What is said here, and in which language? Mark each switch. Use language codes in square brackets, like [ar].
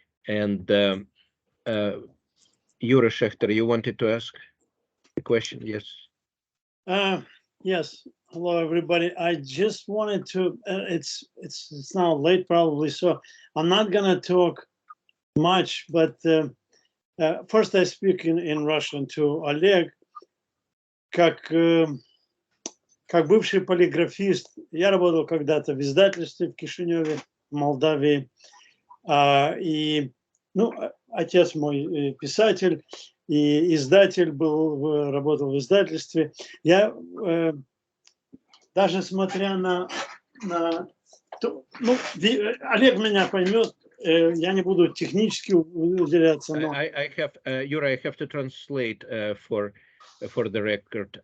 [en] And Yuri Schechter, you wanted to ask a question? Yes. Yes. Hello, everybody. I just wanted to. It's now late, probably, so I'm not gonna talk much. But first, I speak in Russian to Oleg. [ru] Как бывший полиграфист, я работал когда-то в издательстве в Кишиневе, в Молдавии, и отец мой писатель. И издатель работал в издательстве. Я даже смотря на Олег меня поймет, я не буду технически уделяться. Но... [en] I have to translate for the record.